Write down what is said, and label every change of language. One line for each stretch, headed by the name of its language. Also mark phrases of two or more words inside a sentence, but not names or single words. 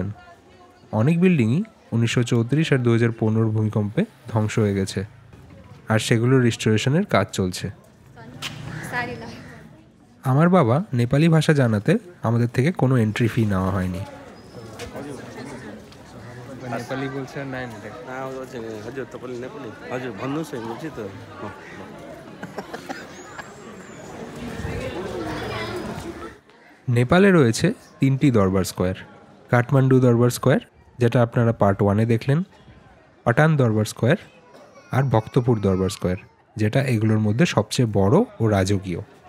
Bangla: অনেক বিল্ডিংই 1934 আর 2015 ভূমিকম্পে ধ্বংস হয়ে গেছে আর সেগুলোর রিস্টোরেশনের কাজ চলছে। আমার বাবা নেপালি ভাষা জানাতে আমাদের থেকে কোনো
English: entry fee
Bangla: নেওয়া হয়নি। নেপালি বলছে না,
Nepali: हजुर तपाईले नेपाली हजुर भन्नुस् है बुझ्यो त।
Bangla: নেপালে রয়েছে 3টি দরবার স্কোয়ার। কাঠমান্ডু দরবার স্কোয়ার, যেটা আপনারা পার্ট 1-এ দেখলেন, পাটান দরবার স্কোয়ার আর ভক্তপুর দরবার স্কোয়ার, যেটা এগুলোর মধ্যে সবচেয়ে বড় ও রাজকীয়।